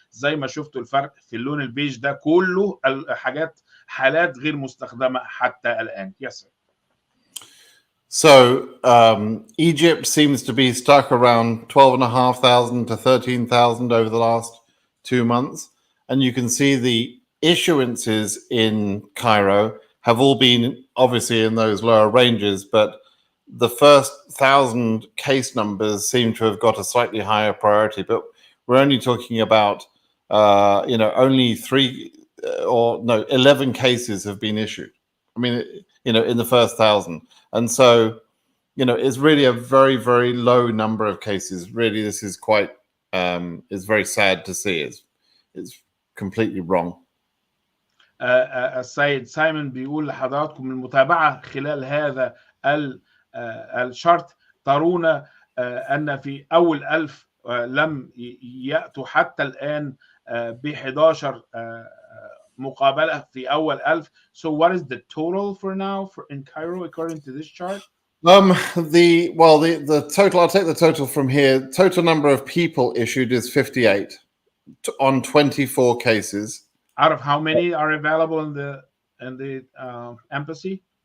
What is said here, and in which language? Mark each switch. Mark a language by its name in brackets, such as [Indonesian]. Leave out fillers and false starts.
[Arabic] زي ما شفتوا الفرق في اللون البيج ده كله حالات غير مستخدمه حتى الان. [English] Yes sir. So Egypt seems to be stuck around 12,500 to 13,000 over the last 2 months, and you can see the issuances in Cairo have all been obviously in those lower ranges, but the first 1,000 case numbers seem to have got a slightly higher priority. But we're only talking about, you know, only 11 cases have been issued. I mean, you know, in the first 1,000. And so, you know, it's really a very, very low number of cases. Really, this is quite, it's very sad to see. It's completely wrong. [Arabic] السيد سايمون بيقول لحضراتكم المتابعة خلال هذا الشرط ترون أن في أول 1000 لم يأتوا حتى الآن ب 11 مقابلة في أول 1000. [English] So what is the total for now in Cairo according to this chart? The total, I'll take the total from here. Total number of people issued is 58 on 24 cases. Out of how many are available in the embassy?